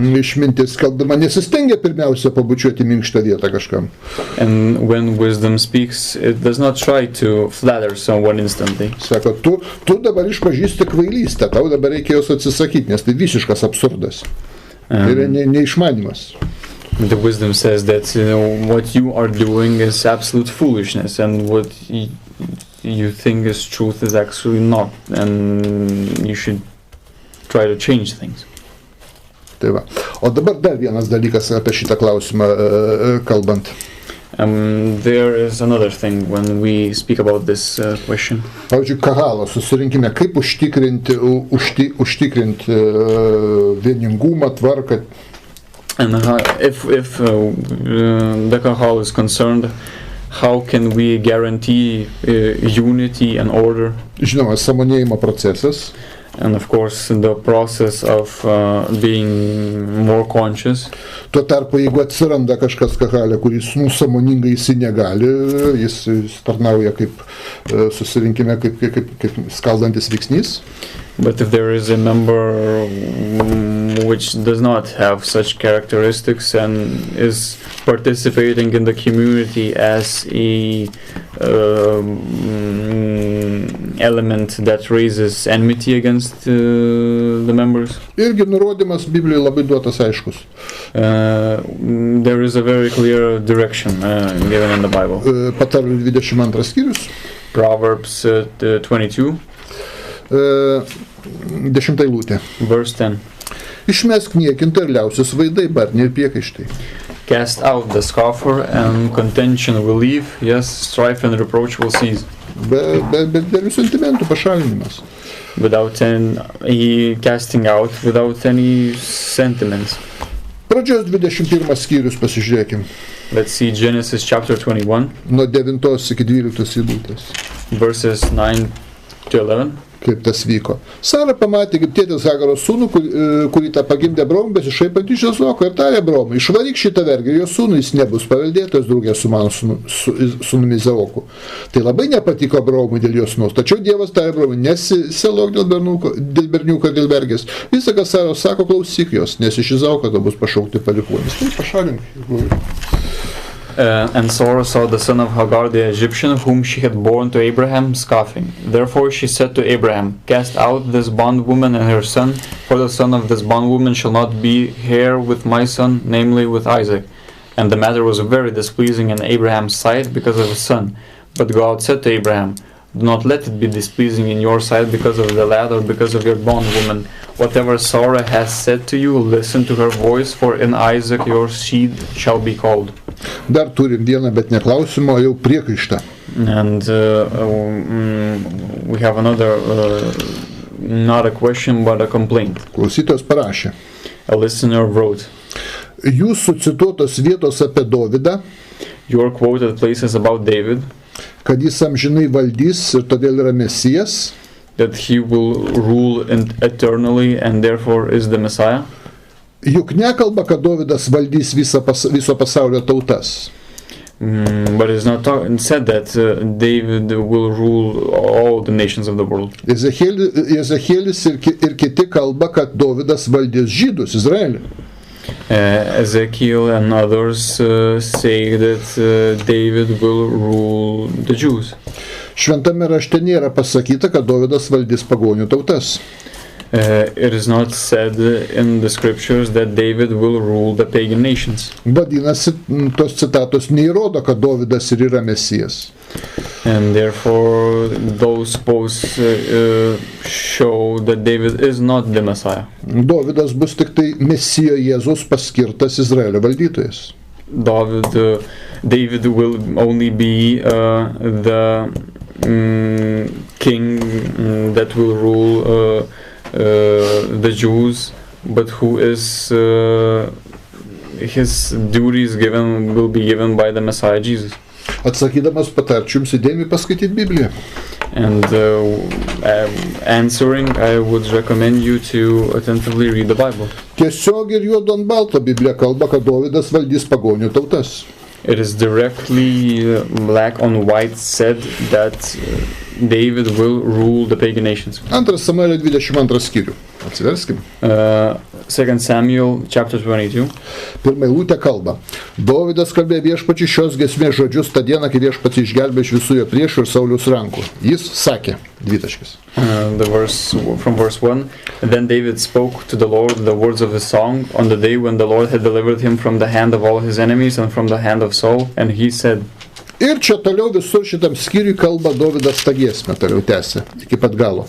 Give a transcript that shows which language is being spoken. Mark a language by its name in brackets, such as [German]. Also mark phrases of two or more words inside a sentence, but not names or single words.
[Lithuanian] Išmintis kalbama nesistengia pirmiausia pabučiuoti minkštą vietą kažkam. [English] And when wisdom speaks, it does not try to flatter someone instantly. [Lithuanian] Sako, tu dabar išpažįsti kvailystę, tau dabar reikia jos atsisakyti, nes tai visiškas absurdas. Tai yra neišmanimas. [English] The wisdom says that what you are doing is absolute foolishness, and what you think is truth is actually not, and you should try to change things. [Lithuanian] Tai va. O dabar dar vienas dalykas apie šitą klausimą kalbant. [English] There is another thing when we speak about this question. [Lithuanian] Pavyzdžiui, kahalo susirinkime, kaip užtikrinti vieningumą, tvarką. [English] And if the kahal is concerned, how can we guarantee unity and order? [Lithuanian] Žinoma, sąmonėjimo procesas. [English] And of course, the process of being more conscious. [Lithuanian] Tuo tarpu, jeigu atsiranda kažkas kahale, kuris sąmoningai jis negali, jis tarnauja kaip susirinkime, kaip skaldantis veiksnys. [English] But if there is a member which does not have such characteristics and is participating in the community as a element that raises enmity against the members. [Lithuanian] Irgi nurodymas Biblijoje labai duotas aiškus. [English] There is a very clear direction given in the Bible. [Lithuanian] Patarlių 22 skyrius. [English] Proverbs 22. [Lithuanian] 10 eilutė. [English] Verse 10. [Lithuanian] Išmesk niekintą ir liausis vaidai, barniai ir priekaištai. [English] Cast out the scoffer and contention will leave, yes, strife and reproach will cease. [Lithuanian] Be dėlių sentimentų pašalinimas. [English] Without any casting out, without any sentiments. [Lithuanian] Pradžios 21 skyrius pasižiūrėkim. [English] Let's see Genesis chapter 21. [Lithuanian] Nuo 9 iki 12 eilutės. [English] Verses 9 to 11. [Lithuanian] Kaip tas vyko. Sara pamatė, kaip tėtis Hagaro sūnų, kurį tą pagimdė Abraomui, besišaipant iš Izoko, ir tarė Abraomui, išvaryk šitą vergę, jo sūnų jis nebus paveldėtojas draugė su mano sūnumi Izaoku. Tai labai nepatiko Abraomui dėl jo sūnaus, tačiau Dievas tarė Abraomui, nesiselok dėl berniuko ir dėl vergės. Visą, ką Sara sako, klausyk jos, nes iš Izaoko to bus pašaukti palikuonys. Tai pašalink. [English] And Sarah saw the son of Hagar the Egyptian, whom she had borne to Abraham, scoffing. Therefore she said to Abraham, cast out this bondwoman and her son, for the son of this bondwoman shall not be heir with my son, namely with Isaac. And the matter was very displeasing in Abraham's sight because of his son. But God said to Abraham, do not let it be displeasing in your sight because of the lad or because of your bondwoman. Whatever Sarah has said to you, listen to her voice, for in Isaac your seed shall be called. [Lithuanian] Dar turim vieną, bet ne klausimą, jau priekaištą. [English] And we have another, not a question, but a complaint. [Lithuanian] Klausytojas parašė. [English] A listener wrote. [Lithuanian] Jūsų cituotos vietos apie Dovydą, [English] your quoted places about David, [Lithuanian] kad jis amžinai valdys ir todėl yra Mesijas, [English] that he will rule eternally and therefore is the Messiah. [Lithuanian] Juk nekalba, kad Dovydas valdys viso pasaulio tautas. [English] But it's not said that David will rule all the nations of the world. [Lithuanian] Ezekielis ir kiti kalba, kad Dovydas valdys žydus, Izraelį. [English] Ezekiel and others say that David will rule the Jews. [Lithuanian] Šventame rašte nėra pasakyta, kad Dovydas valdys pagonių tautas. [English] It is not said in the scriptures that David will rule the pagan nations. [Lithuanian] Vadinasi, tos citatos neįrodo, kad Dovydas ir yra Mesijas. [English] And therefore those posts show that David is not the Messiah. [Lithuanian] Dovydas bus tik tai Mesijo Jėzus paskirtas Izraelio valdytojas. [English] David will only be the king that will rule the Jews, but who is his duties will be given by the Messiah Jesus. [Lithuanian] Atsakydamas patarčiau jums įdėmiai paskaityti Bibliją. [English] And answering, I would recommend you to attentively read the Bible. [Lithuanian] Tiesiog ir juodu ant balto Biblija kalba, kad Dovydas valdys pagonių tautas. [English] It is directly black on white said that David will rule the pagan nations. [Lithuanian] 2 Samuelio 22 skyrių. Atsiverskim. [English] 2 Samuel chapter 22. [Lithuanian] Pirma eilutė kalba. Dovydas kalbėjo viešpačiui šios giesmės žodžius tą dieną, kai viešpats išgelbėjo iš visų jo priešų ir Sauliaus rankų. Jis sakė, dvitaškis. [English] The verse from verse 1. Then David spoke to the Lord the words of his song on the day when the Lord had delivered him from the hand of all his enemies and from the hand of Saul, and he said. [Lithuanian] Ir čia toliau visur šitam skyriui kalba Dovydas tą giesmę, toliau tęsia, iki pat galo.